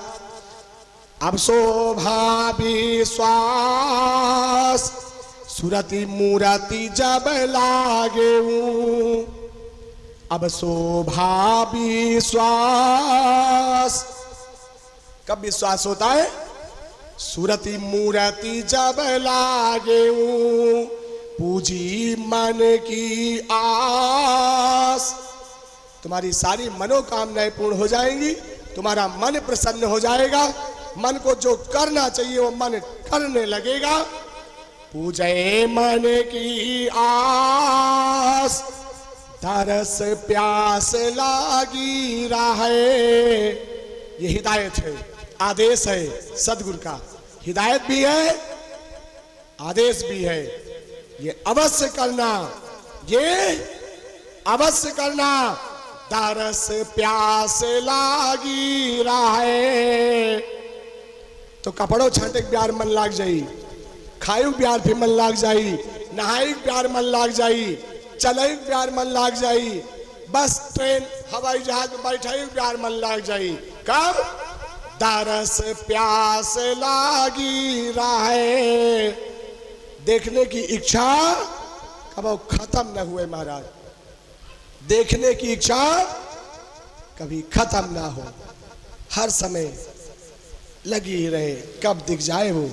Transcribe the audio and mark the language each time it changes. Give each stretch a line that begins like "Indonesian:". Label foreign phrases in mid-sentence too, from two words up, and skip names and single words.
Hindi: अब शोभा विश्वास सुरति मूरति जब लागे। अब शोभा विश्वास, कब विश्वास होता है? सूरती मूर्ति जब लागे पूजी मन की आस, तुम्हारी सारी मनोकामनाएं पूर्ण हो जाएंगी, तुम्हारा मन प्रसन्न हो जाएगा, मन को जो करना चाहिए वो मन करने लगेगा। पूजे मन की आस, तरस प्यास लागी रहे। ये हिदायत है, आदेश है सदगुरु का। हिदायत भी है, आदेश भी है। ये अवश्य करना, ये अवश्य करना। तरस प्यास लागी रहे। तो कपड़ों छाटे प्यार मन लाग जाई, खायु प्यार फिर मन लाग जाई, नहाई प्यार मन लाग जाई, चलई प्यार मन लाग जाई, बस ट्रेन हवाई जहाज में बैठे प्यार मन लाग जाई। कब? तरस प्यास लागी रहे। देखने की इच्छा कब खत्म न हुए महाराज, देखने की इच्छा कभी खत्म ना हो, हर समय लगी ही रहे, कब दिख जाए वो।